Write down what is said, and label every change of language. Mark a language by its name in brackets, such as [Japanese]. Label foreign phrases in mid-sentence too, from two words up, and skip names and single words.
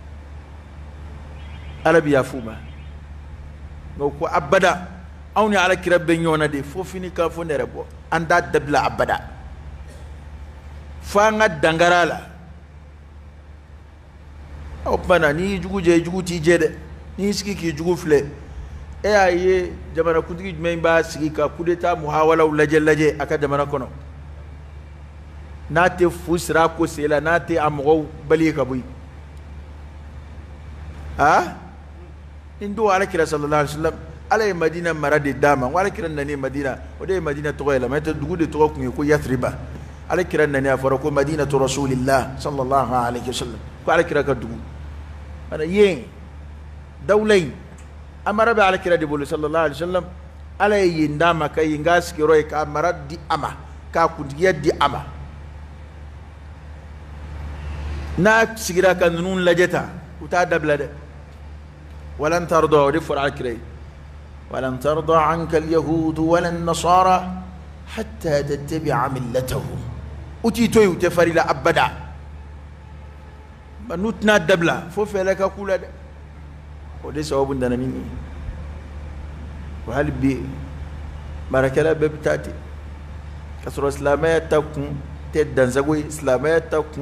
[Bambara] ala bɛ yafa u ma nka u ko abada anw ni alakira bɛ ɲɔgɔn na de fo fini ka fɔ ne yɛrɛ bɔ an t'a dabila abada fo an ka dangara a la o tuma na n'i y'i jugu jɛ i jugu t'i jɛ dɛ n'i y'i sigi k'i jugu filɛ e y'a ye jamanakuntigi jumɛn b'a sigi ka [French] coup d'état [Bambara] muhawalaw lajɛ a ka jamana kɔnɔ n'a tɛ fu sira a ko sen la n'a tɛ a mɔgɔw bali ye ka bɔ yen nin don alakira [Arabic] صلى الله عليه وسلم [Bambara] ala ye madina mara de d'a ma alakira nani madina o de ye madina tɔgɔ yɛlɛma n'o tɛ dugu de tɔgɔ tun ye ko yathriba alakira nani a fɔra ko [Arabic] مدينة رسول الله صلى الله عليه وسلم [Bambara] ko alakira ka dugu mana yen dawla in a mara bɛ alakira de bolo [Arabic] صلى الله عليه وسلم [Bambara] ala ye yen d'a ma ka yen k'a sigiyɔrɔ ye k'a mara di a ma k'a kuntigiya di a ma n'a sigira ka ninnu lajɛ tan u t'a dabila dɛ [Arabic] ولن ترضى [Bambara] o de fɔra alakira ye [Arabic] ولن ترضى عنك اليهود ولا النصارى حتى تتبع ملتهم [Bambara] u t'i to yen u tɛ fari la abada n'u tɛna dabila fo fɛlɛ ka k'u la dɛ o de sababu nana ni nin ye wa hali bi baarakɛla bɛɛ bɛ taa ten ka sɔrɔ silamɛya ta kun tɛ dansago ye silamɛya ta kun